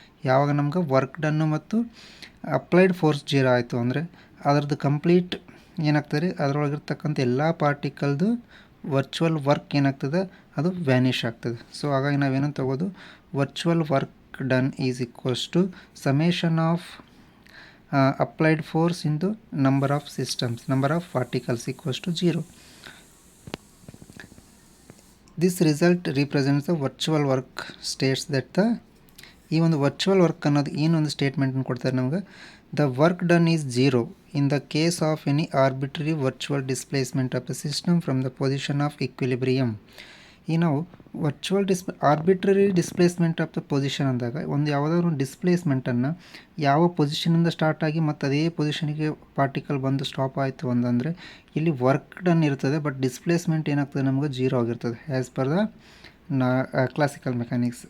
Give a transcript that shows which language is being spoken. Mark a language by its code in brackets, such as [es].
[kn] ಯಾವಾಗ ನಮ್ಗೆ ವರ್ಕ್ ಡನ್ನು ಮತ್ತು ಅಪ್ಲೈಡ್ ಫೋರ್ಸ್ 0 ಆಯಿತು ಅಂದರೆ ಅದರದ್ದು ಕಂಪ್ಲೀಟ್ ಏನಾಗ್ತದೆ, ಅದರೊಳಗಿರ್ತಕ್ಕಂಥ ಎಲ್ಲ ಪಾರ್ಟಿಕಲ್ದು ವರ್ಚುವಲ್ ವರ್ಕ್ ಏನಾಗ್ತದೆ ಅದು ವ್ಯಾನಿಷ್ ಆಗ್ತದೆ. ಸೊ ಹಾಗಾಗಿ ನಾವೇನು ತಗೋದು, [en] Virtual work done is equals to summation of applied force into number of systems, number of particles equals to 0. This result represents the virtual work. States that [kn] ಈ ಒಂದು virtual work ಅನ್ನೋದು ಏನೊಂದು ಸ್ಟೇಟ್ಮೆಂಟನ್ನು ಕೊಡ್ತಾರೆ ನಮಗೆ, [en] The work done is 0 in the case of any arbitrary virtual displacement of the system from the position of equilibrium. [kn] ಈ ನಾವು virtual arbitrary displacement of the position ಅಂದಾಗ ಒಂದು ಯಾವುದಾದ್ರು ಒಂದು ಡಿಸ್ಪ್ಲೇಸ್ಮೆಂಟನ್ನು ಯಾವ ಪೊಸಿಷನಿಂದ ಸ್ಟಾರ್ಟ್ ಆಗಿ ಮತ್ತು ಅದೇ ಪೊಸಿಷನಿಗೆ ಪಾರ್ಟಿಕಲ್ ಬಂದು ಸ್ಟಾಪ್ ಆಯಿತು ಅಂತಂದರೆ ಇಲ್ಲಿ ವರ್ಕ್ ಡನ್ ಇರ್ತದೆ, ಬಟ್ ಡಿಸ್ಪ್ಲೇಸ್ಮೆಂಟ್ ಏನಾಗ್ತದೆ ನಮಗೆ 0 ಆಗಿರ್ತದೆ [en] As per the classical mechanics.